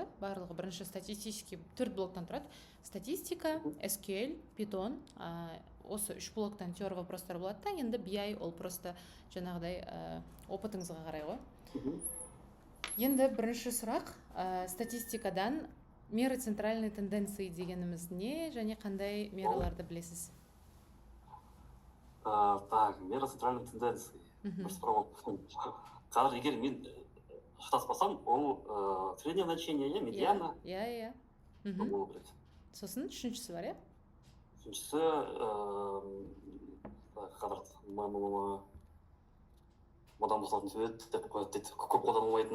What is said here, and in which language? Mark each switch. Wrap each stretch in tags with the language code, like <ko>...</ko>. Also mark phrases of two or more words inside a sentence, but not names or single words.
<kk>Барлығы бірінші статистический 4 блоктан тұрады. Статистика, SQL, Python, осы 3 блоктан теория вопростар болады да, енді BI ол просто жаңағыдай опытыңызға қарай ғой. Енді бірінші сұрақ, статистикадан</kk> <ru>меры центральной тенденции</ru> <kk>дегеніміз не, және қандай мераларды білесіз?</kk> <ru>Так, мера центральной тенденции.</ru> <kk>Бір сұрақ болып. Қазір егер мен шатаспасам, ол</kk> <ru>среднее значение,</ru> <kk>медиана. Иә. Болу керек. Сосын үшіншісі бар, иә? Үшіншісі қазір модан болатын сурет деп қояды дейді, көп қолданылмайтын.</kk>